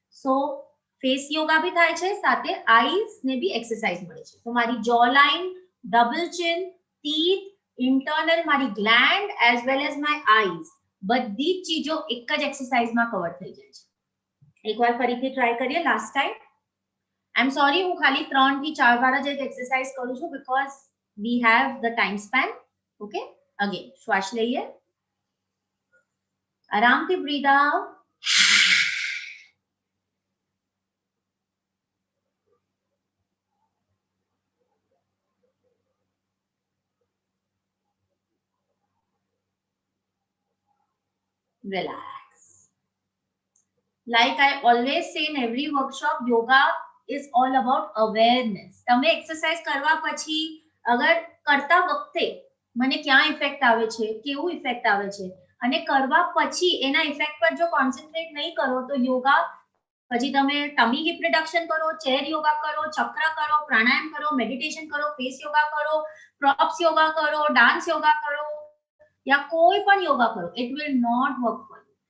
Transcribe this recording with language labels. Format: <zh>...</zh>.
<gu>સો face yoga બી થાય છે, સાથે આઈઝ ને બી એક્સરસાઇઝ મળે છે. તો મારી જો line, double chin, teeth, internal મારી gland as well as my eyes બધી જ ચીજો એક જ એક્સરસાઇઝમાં કવર થઈ જાય છે. એકવાર ફરીથી ટ્રાય કરીએ last time. I am sorry, હું ખાલી 3 થી 4 વાર જ એક એક્સરસાઇઝ કરું છું because</gu> <en>we have the time span. Okay, again શ્વાસ લઈએ, આરામથી breathe out, relax. Like I always say in every workshop, yoga is all about awareness.</en> <gu>તમે એક્સરસાઇઝ કરવા પછી અગર કરતા વખતે મને ક્યાં ઇફેક્ટ આવે છે, કેવું ઇફેક્ટ આવે છે, અને કરવા પછી એના ઇફેક્ટ પર જો કોન્સન્ટ્રેટ નહીં કરો તો યોગા પછી તમે ટમી હિપ રિડક્શન કરો, ચેર યોગા કરો, ચક્ર કરો, પ્રાણાયામ કરો, મેડિટેશન કરો, ફેસ યોગા કરો, પ્રોપ્સ યોગા કરો, ડાન્સ યોગા કરો या કોઈ પણ યોગા કરો,</gu> <en>it will not work for you.</en>